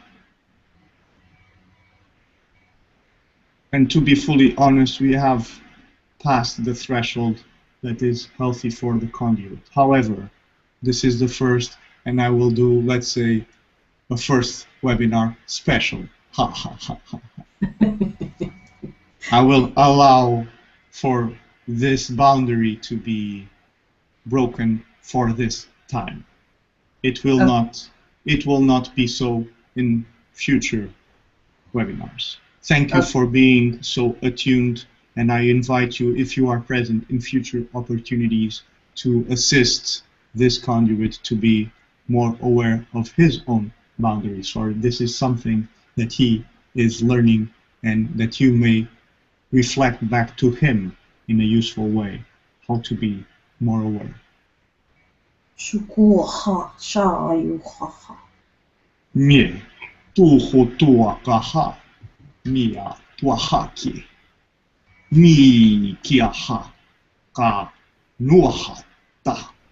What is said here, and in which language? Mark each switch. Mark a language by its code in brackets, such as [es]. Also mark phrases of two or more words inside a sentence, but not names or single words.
[en] And to be fully honest, we have passed the threshold that is healthy for the conduit. However, this is the first, and I will do, let's say, a first webinar special. Ha ha ha ha. I will allow for this boundary to be broken for this time. It will not be so in future webinars. Thank you for being so attuned, and I invite you, if you are present in future opportunities, to assist this conduit to be more aware of his own boundaries, for this is something that he is learning and that you may reflect back to him in a useful way. how to be more aware. Mie tuho tuakaha mia tuahaki mi kiaha ka nuahata.